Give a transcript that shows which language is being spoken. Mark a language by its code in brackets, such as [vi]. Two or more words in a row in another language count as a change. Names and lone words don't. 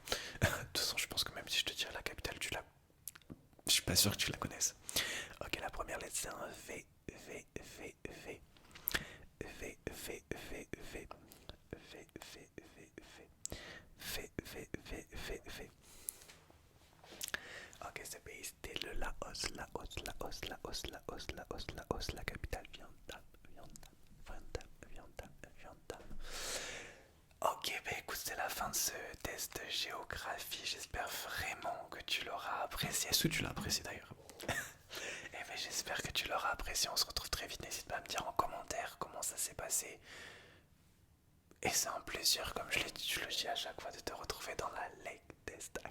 [fr] De toute façon, je pense que même si je te dis la capitale, tu la... Je suis pas sûr que tu la connaisses. Ok, la première lettre c'est un V, V, V, V. V, V, V, V. V, V, V, V. V, V, V, V, V. Ok, ce pays c'était le Laos, Laos, Laos, Laos, Laos, Laos, Laos, la capitale Vientiane, Vientiane, Vientiane, Vientiane, Vientiane. Ok, bah écoute, c'est la fin de ce test de géographie. J'espère vraiment que tu l'auras apprécié. Est-ce que tu l'as apprécié d'ailleurs? Et ben j'espère que tu l'auras apprécié. On se retrouve très vite. N'hésite pas à me dire en commentaire comment ça s'est passé. Et c'est un plaisir, comme je le dis à chaque fois, de te retrouver dans la Lake Test Academy.